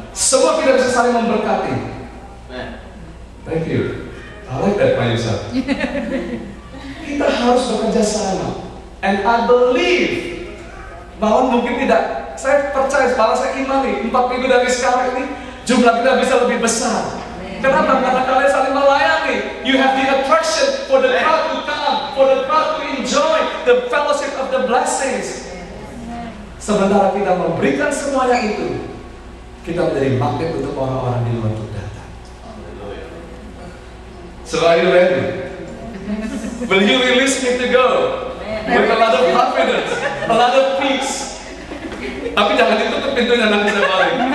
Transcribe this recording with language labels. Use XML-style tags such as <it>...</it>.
<en>Semua kita bisa saling memberkati. Thank you. I like that, Pak Yusuf.</en> <id>Kita harus bekerja sama. And I believe bahwa mungkin tidak, saya percaya, malah saya imani 4 minggu dari sekarang ini jumlah kita bisa lebih besar. Kenapa? Karena kalian saling melayani.</id> <en>You have the attraction for the crowd to come, for the crowd to enjoy the fellowship of the blessings.</en> <id>Sementara kita memberikan semuanya itu, kita menjadi magnet untuk orang-orang di luar untuk datang.</id> <en>So are you ready? Will you release me to go? With a lot of confidence, a lot of peace.</en> <id>Tapi jangan ditutup pintunya, nanti saya balik.</id>